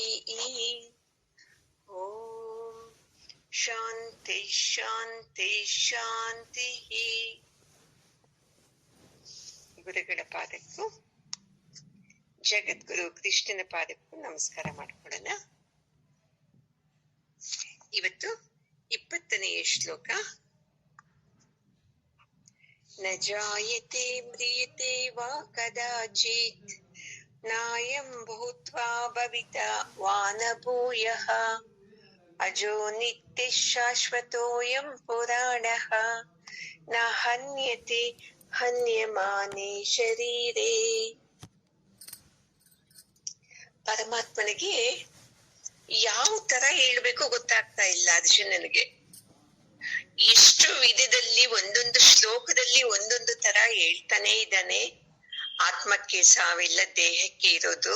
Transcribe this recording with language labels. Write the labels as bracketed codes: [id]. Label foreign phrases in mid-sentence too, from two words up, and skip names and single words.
[sa] ಓಂ ಶಾಂತಿ ಶಾಂತಿ ಶಾಂತಿ. [kn] ಗುರುಗಳ ಪಾದಕ್ಕೂ ಜಗದ್ಗುರು ಕೃಷ್ಣನ ಪಾದಕ್ಕೂ ನಮಸ್ಕಾರ ಮಾಡ್ಕೊಳ್ಳೋಣ. ಇವತ್ತು 20ನೇ ಶ್ಲೋಕ. [sa] ನ ಜಾಯತೆ ಮ್ರಿಯತೆ ವಾ ಕದಾಚಿತ್ ನಾಯಂ ಭೂತ್ವಾ ಭವಿತಾ ವಾ ನ ಭೂಯಃ ಅಜೋ ನಿತ್ಯ ಶಾಶ್ವತೋಯಂ ಪುರಾಣಃ ನ ಹನ್ಯತೆ ಹನ್ಯಮಾನೇ ಶರೀರೇ. [kn] ಪರಮಾತ್ಮನಿಗೆ ಯಾವ ತರ ಹೇಳ್ಬೇಕು ಗೊತ್ತಾಗ್ತಾ ಇಲ್ಲ ಅರ್ಜುನನಿಗೆ. ಎಷ್ಟು ವಿಧದಲ್ಲಿ ಒಂದೊಂದು ಶ್ಲೋಕದಲ್ಲಿ ಒಂದೊಂದು ತರ ಹೇಳ್ತಾನೆ ಇದ್ದಾನೆ. ಆತ್ಮಕ್ಕೆ ಸಾವಿಲ್ಲ, ದೇಹಕ್ಕೆ ಇರೋದು.